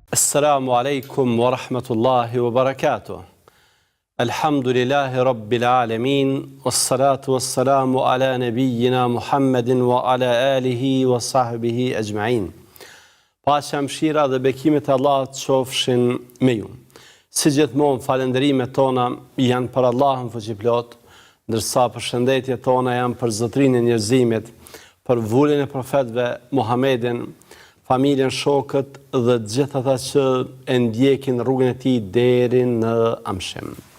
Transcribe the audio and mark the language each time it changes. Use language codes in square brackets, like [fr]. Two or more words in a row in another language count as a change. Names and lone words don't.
[ar] السلام عليكم ورحمة الله وبركاته. الحمد لله رب العالمين، والصلاة والسلام على نبينا محمد وعلى آله وصحبه أجمعين. [sq] Paqja, mëshira dhe bekimet e Allahut qofshin me ju. Si gjithmonë falënderimet tona janë për Allahun fuqiplot, ndërsa përshëndetjet tona janë për Zotrinë e njerëzimit, për vullin e profetëve Muhammedin, familjen, shokët dhe gjithë ata që e ndjekin rrugën e tij deri në amshim.